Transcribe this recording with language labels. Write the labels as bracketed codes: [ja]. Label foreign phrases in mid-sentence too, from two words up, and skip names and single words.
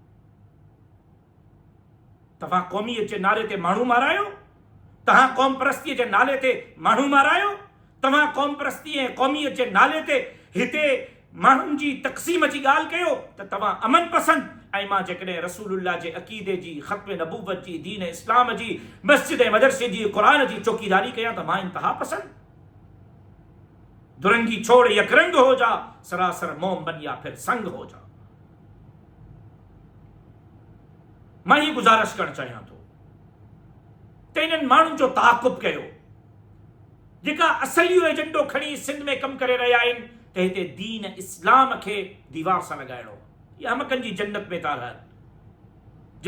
[sd] तव्हां क़ौमियत जे नाले ते माण्हू मारायो, तव्हां क़ौम परस्तीअ जे नाले ते माण्हू मारायो, तव्हां क़ौम परस्ती ऐं क़ौमियत जे नाले ते हिते माण्हुनि जी तक़सीम जी ॻाल्हि कयो त तव्हां अमन पसंद। ऐं मां जेकॾहिं रसूलुल्लाह जे अक़ीदे जी, ख़त्म नबूवत जी, दीन इस्लाम जी, मस्जिद ऐं मदरसे जी, क़ुरान जी चौकीदारी कयां त मां इंतहा पसंद। [ur] دورنگی چھوڑ یکرنگ ہو جا، سراسر موم بن یا پھر سنگ ہو جا. [sd] मां ये गुज़ारिश करणु चाहियां थो त इन्हनि माण्हुनि जो ताक़ुब कयो जेका असली एजेंडो खणी सिंध में कमु करे रहिया आहिनि त हिते दीन इस्लाम खे दीवार सां लॻाइणो। इहा हमकनि जी जन्नत में था रहनि।